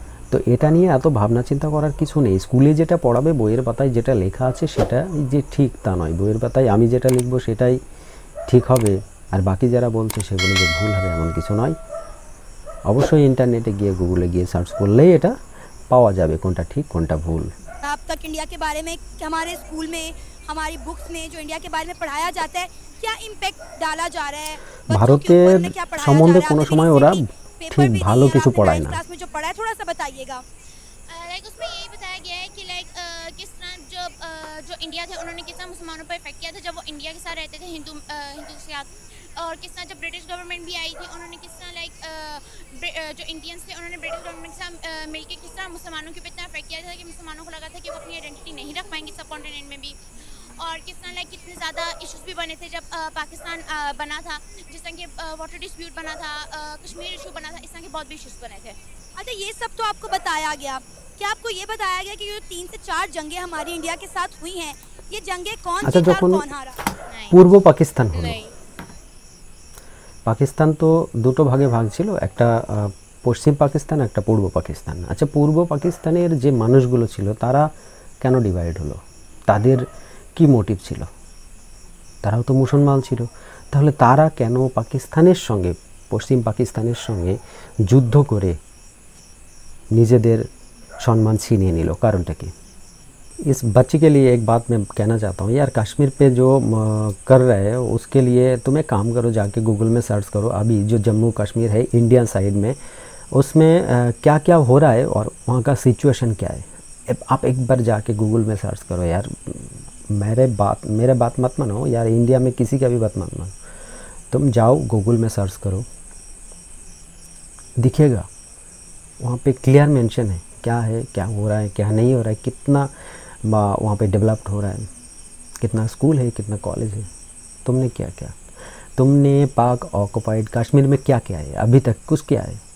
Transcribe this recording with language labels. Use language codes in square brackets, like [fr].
[bn] তো এটা নিয়ে এত ভাবনা চিন্তা করার কিছু নেই। স্কুলে যেটা পড়াবে, বইয়ের পাতায় যেটা লেখা আছে সেটা যে ঠিক তা নয়। বইয়ের পাতায় আমি যেটা লিখব সেটাই ঠিক হবে, আর বাকি যারা বলছে সেগুলো যে ভুল হবে এমন কিছু নয়। অবশ্যই ইন্টারনেটে গিয়ে, গুগলে गए সার্চ করলেই এটা পাওয়া যাবে কোনটা ঠিক কোনটা ভুল। [hi] अब तक इंडिया के बारे में हमारे स्कूल में, हमारी बुक्स में जो इंडिया के बारे में पढ़ाया जाता है, क्या इम्पैक्ट डाला जा रहा है [bn] ভারতের সম্বন্ধে কোনো সময় ওরা ঠিক ভালো কিছু পড়ায় না। [hi] क्लास में जो पढ़ा है थोड़ा सा बताइएगा। लाइक उसमें यही बताया गया है कि लाइक किस तरह जो इंडिया थे उन्होंने किस तरह मुसलमानों पर इफेक्ट किया था जब वो इंडिया के साथ रहते थे हिंदू के साथ, और किस तरह जब ब्रिटिश गवर्नमेंट भी आई थी उन्होंने किस तरह लाइक जो इंडियंस थे उन्होंने ब्रिटिश गवर्नमेंट के साथ मिलकर किस तरह मुसलमानों के ऊपर इतना इफेक्ट किया था कि मुसलमानों को लगा था कि वो अपनी आइडेंटिटी नहीं रख पाएंगे सब कॉन्टिनेंट में भी। और किस तरह लाइक कितने ज़्यादा इश्यूज भी बने थे जब पाकिस्तान बना था, जिस तरह के वाटर डिस्प्यूट बना था, कश्मीर इशू बना था, इस तरह के बहुत भी इश्यूज बने थे। अच्छा, ये सब तो आपको बताया गया, क्या आपको ये बताया गया कि जो 3 से 4 जंगें हमारी इंडिया के साथ हुई हैं, ये जंगें कौन अच्छा, जीता और [bn] যখন [hi] कौन हारा? [bn] পূর্ব পাকিস্তান হলো, [hi] नहीं, [bn] পাকিস্তান তো দুটো ভাগে ভাগ ছিল, একটা পশ্চিম পাকিস্তান, একটা পূর্ব পাকিস্তান। আচ্ছা, পূর্ব পাকিস্তানের যে মানুষগুলো ছিল তারা কেন ডিভাইড হলো, তাদের কি মোটিভ ছিল? তারাও তো মুসলমান ছিল, তাহলে তারা কেন পাকিস্তানের সঙ্গে, পশ্চিম পাকিস্তানের সঙ্গে যুদ্ধ করে নিজেদের সম্মান ছিনিয়ে নিল? কারণটা কি? [hi] इस बच्चे के लिए एक बात मैं कहना चाहता हूँ यार, कश्मीर पे जो कर रहे हैं उसके लिए तुम एक काम करो, जाके गूगल में सर्च करो अभी जो जम्मू कश्मीर है इंडियन साइड में, उसमें क्या क्या हो रहा है और वहाँ का सिचुएशन क्या है। आप एक बार जाके गूगल में सर्च करो यार, मेरे बात मत मानो यार, इंडिया में किसी का भी बात मत मानो, तुम जाओ गूगल में सर्च करो, दिखेगा वहाँ पे क्लियर मेंशन है क्या है, क्या हो रहा है, क्या नहीं हो रहा है, कितना वहाँ पे डेवलप्ड हो रहा है, कितना स्कूल है, कितना कॉलेज है, तुमने क्या क्या, तुमने पाक ऑक्युपाइड कश्मीर में क्या किया है अभी तक? कुछ किया है?